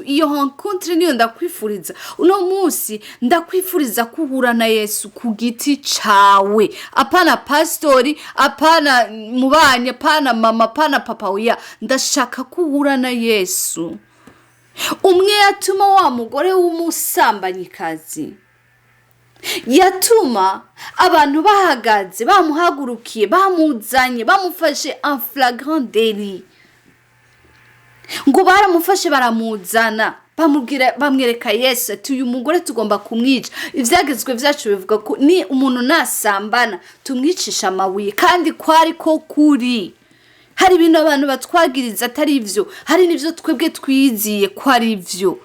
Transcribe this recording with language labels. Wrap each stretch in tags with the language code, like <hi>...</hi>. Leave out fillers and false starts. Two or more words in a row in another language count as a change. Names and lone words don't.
<rn>Iyo rencontre niyo ndakwifuriza uno munsi, ndakwifuriza kuhura na Yesu ku giti cawe, apana pastori, apana mubanyi, apana mama, apana papa. Oya, ndashaka kuhura na Yesu. Umwe yatuma wa mugore w'umusambanyikazi, yatuma abantu bahagaze bamuhagurukiye, bamuzanye, bamufashe</rn> <fr>en flagrant délit,</fr> <rn>ngo baramufashe baramuzana, bamwereka Yesu ati uyu mugore tugomba kumwica. Ivyagezwe vyacu bivuga ko ni umuntu nasambana tumwicisha amabuye, kandi kwari ko kuri. Hari ibintu abantu batwagiriza atari ivyo, hari n'ivyo twebwe twiziye ko ari ivyo.</rn>